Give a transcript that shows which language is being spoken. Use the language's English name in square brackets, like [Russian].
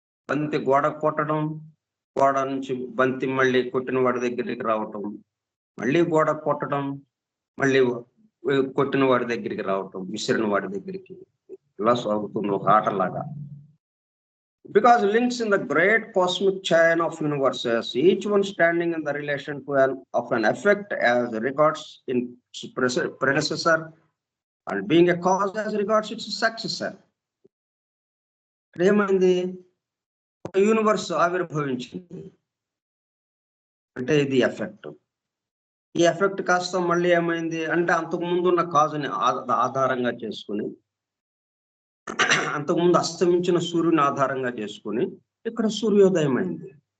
[Telugu] బంతి గోడ కొట్టడం, గోడ నుంచి బంతి మళ్ళీ కొట్టిన వాడి దగ్గరికి రావటం, మళ్ళీ గోడ కొట్టడం, మళ్ళీ కొట్టిన వాడి దగ్గరికి రావటం, విసిరిన వాడి దగ్గరికి, ఇలా సాగుతుంది ఒక ఆటలాగా. [English] Because links in the great cosmic chain of universes, each one standing in the relation to an effect as regards its predecessor and being a cause as regards its successor. [Telugu] ఏమైంది? ఒక యూనివర్స్ ఆవిర్భవించింది అంటే ఇది effect. ఈ effect కాస్త మళ్ళీ ఏమైంది అంటే అంతకు ముందు ఉన్న కాజుని ఆధారంగా చేసుకుని, అంతకుముందు అస్తమించిన సూర్యుని ఆధారంగా చేసుకుని ఇక్కడ సూర్యోదయం అయింది.